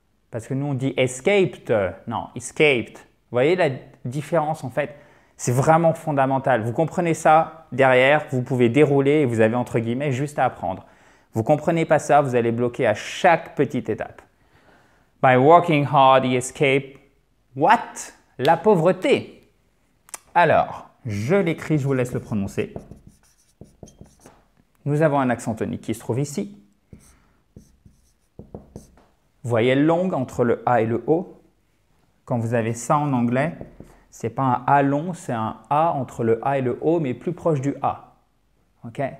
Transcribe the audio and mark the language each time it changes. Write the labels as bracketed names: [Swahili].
[French] Parce que nous, on dit escaped. Non, escaped. Vous voyez la différence, en fait? C'est vraiment fondamental. Vous comprenez ça derrière, vous pouvez dérouler et vous avez, entre guillemets, juste à apprendre. Vous ne comprenez pas ça, vous allez bloquer à chaque petite étape. [English] By working hard, he escaped. What? [French] La pauvreté. Alors, je l'écris, je vous laisse le prononcer. Nous avons un accent tonique qui se trouve ici. Voyelle longue entre le A et le O. Quand vous avez ça en anglais, ce n'est pas un A long, c'est un A entre le A et le O, mais plus proche du A. Ok?